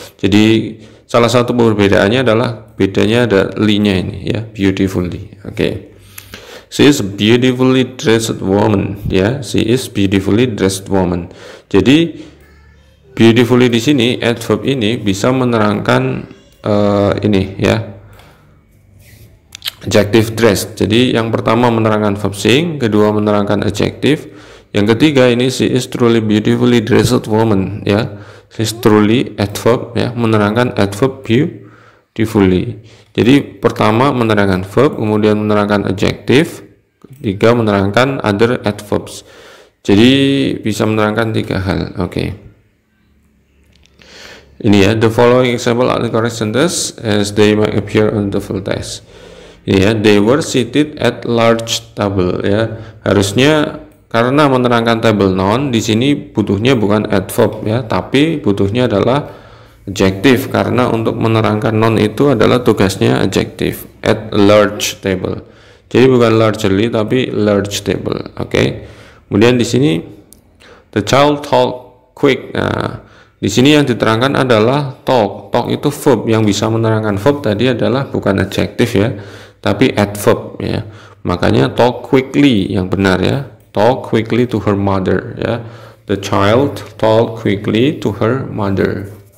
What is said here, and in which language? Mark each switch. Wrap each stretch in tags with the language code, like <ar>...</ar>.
<id>Jadi salah satu perbedaannya adalah bedanya ada li-nya ini ya, beautifully. Oke.</id> <en>She is beautifully dressed woman ya, she is beautifully dressed woman.</en> <id>Jadi beautifully di sini adverb ini bisa menerangkan ini ya, adjective dressed. Jadi yang pertama menerangkan verb sing, kedua menerangkan adjective. Yang ketiga ini</id> <en>she is truly beautifully dressed woman ya. She is truly adverb ya,</en> <id>menerangkan</id> <en>adverb beautifully.</en> <id>Jadi pertama menerangkan verb, kemudian menerangkan adjective, ketiga menerangkan other adverbs. Jadi bisa menerangkan tiga hal. Oke. Ini ya,</id> <en>the following example are the correct sentence as they might appear on the full test.</en> <id>Ini ya,</id> <en>they were seated at large table ya.</en> <id>Harusnya karena menerangkan table noun, di sini butuhnya bukan adverb ya, tapi butuhnya adalah adjective, karena untuk menerangkan noun itu adalah tugasnya adjective.</id> <en>At large table.</en> <id>Jadi bukan</id> <en>largely</en> <id>tapi</id> <en>large table. Oke.</en> <id>Kemudian di sini</id> <en>the child talk quick.</en> <id>Nah, di sini yang diterangkan adalah talk. Talk itu verb, yang bisa menerangkan verb tadi adalah bukan adjective ya, tapi adverb ya. Makanya</id> <en>talk quickly</en> <id>yang benar ya.</id> <en>Talk quickly to her mother ya. The child talk quickly to her mother.</en>